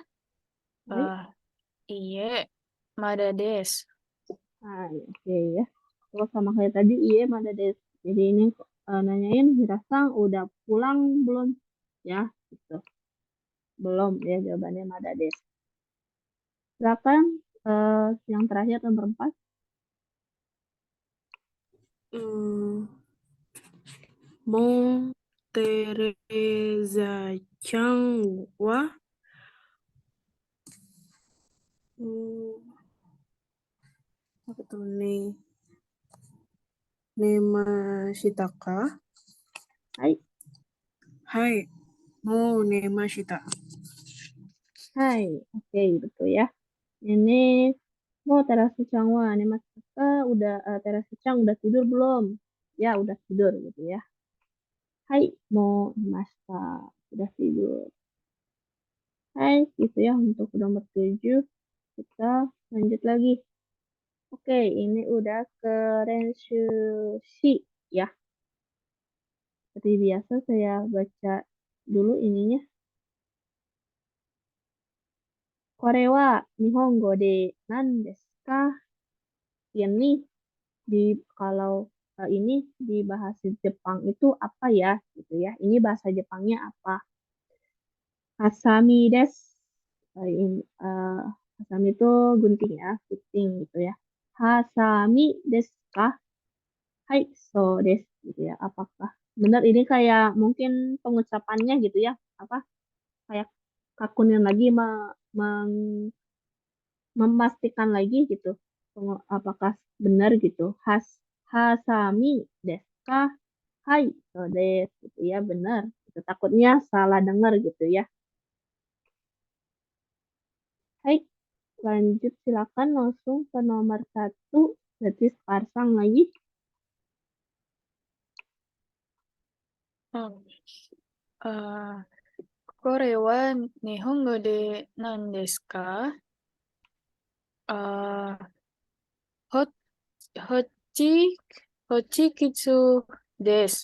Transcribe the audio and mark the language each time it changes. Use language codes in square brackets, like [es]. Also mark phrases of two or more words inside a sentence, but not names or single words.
[ja] いいえ、まだです. [id] Hai, oke ya. Terus sama kayak tadi, [ja] いいえ、まだです. [id] Jadi ini nanyain Hirasang udah pulang belum? Ya, gitu. Belum ya jawabannya [ja] まだです. [id] Silakan yang terakhir nomor 4. [ja] もうテレサちゃんは [id] apa tuh nih? [ja] 寝ましたか? Hai. はい。もう寝ました. Hai, [id] oke betul ya. Ini [ja] もうテラサちゃんは寝ました [id] udah Terasa-chan udah tidur belum? Ya, udah tidur gitu ya. Hai, [ja] もう寝ました [id] udah tidur. Hai, gitu ya untuk nomor 7. Kita lanjut lagi. Oke, ini udah ke Rensushi ya. Seperti biasa saya baca dulu ininya. [ja] これは日本語で何ですか? [id] Ini kalau ini di bahasa Jepang itu apa ya gitu ya. Ini bahasa Jepangnya apa? [ja] はさみです. [id] Hasami itu gunting ya, gunting gitu ya. [ja] はさみですか? はい、そうです [id] gitu ya. Apakah benar ini kayak mungkin pengucapannya gitu ya? Apa kayak kakunin lagi memastikan lagi gitu. Apakah benar gitu? [ja] はさみですか? はい、そうです [id] gitu ya, benar. Gitu. Takutnya salah dengar gitu ya. Hai, lanjut silakan langsung ke nomor 1. Berarti Sparsang lagi. Oh. [ja] これは日本語で何ですか？ほ、ほち、ほちきつです。